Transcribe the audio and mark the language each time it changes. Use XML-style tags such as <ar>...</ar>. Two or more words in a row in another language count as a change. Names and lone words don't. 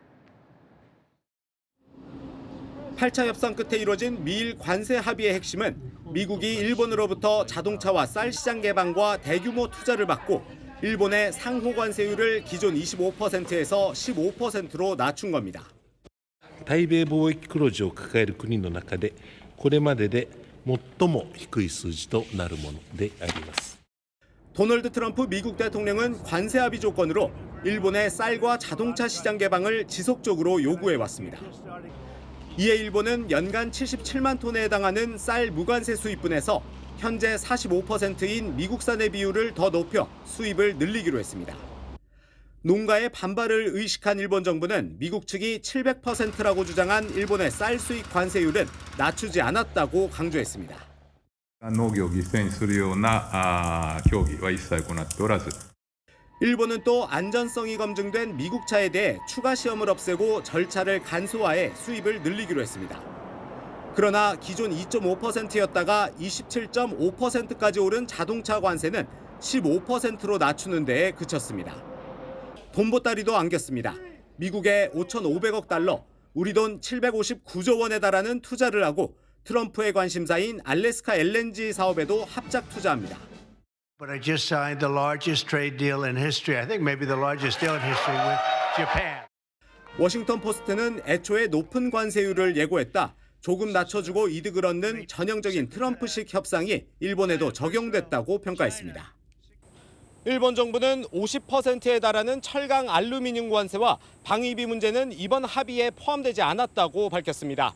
<ko>8차 협상 끝에 이뤄진 미일 관세 합의의 핵심은 미국이 일본으로부터 자동차와 쌀 시장 개방과 대규모 투자를 받고 일본의 상호 관세율을 기존 25%에서 15%로 낮춘 겁니다.</ko> <ja>対米貿易黒字を抱える国の中でこれまでで最も低い数字となるものであります。</ja> <ko>도널드 트럼프 미국 대통령은 관세 합의 조건으로 일본의 쌀과 자동차 시장 개방을 지속적으로 요구해 왔습니다. 이에 일본은 연간 77만 톤에 해당하는 쌀 무관세 수입분에서 현재 45%인 미국산의 비율을 더 높여 수입을 늘리기로 했습니다. 농가의 반발을 의식한 일본 정부는 미국 측이 700%라고 주장한 일본의 쌀 수입 관세율은 낮추지 않았다고 강조했습니다.</ko> <ja>農業を犠牲にするような協議は一切行っておらず</ja> <ko>일본은 또 안전성이 검증된 미국 차에 대해 추가 시험을 없애고 절차를 간소화해 수입을 늘리기로 했습니다. 그러나 기존 2.5%였다가 27.5%까지 오른 자동차 관세는 15%로 낮추는 데에 그쳤습니다. 돈보따리도 안겼습니다. 미국에 5,500억 달러, 우리 돈 759조 원에 달하는 투자를 하고 트럼프의 관심사인 알래스카 LNG 사업에도 합작 투자합니다.</ko> <en>But I just signed the largest trade deal in history. I think maybe the largest deal in history with Japan.</en> <ko>워싱턴 포스트는 애초에 높은 관세율을 예고했다. 조금 낮춰주고 이득을 얻는 전형적인 트럼프식 협상이 일본에도 적용됐다고 평가했습니다. 일본 정부는 50%에 달하는 철강 알루미늄 관세와 방위비 문제는 이번 합의에 포함되지 않았다고 밝혔습니다.</ko>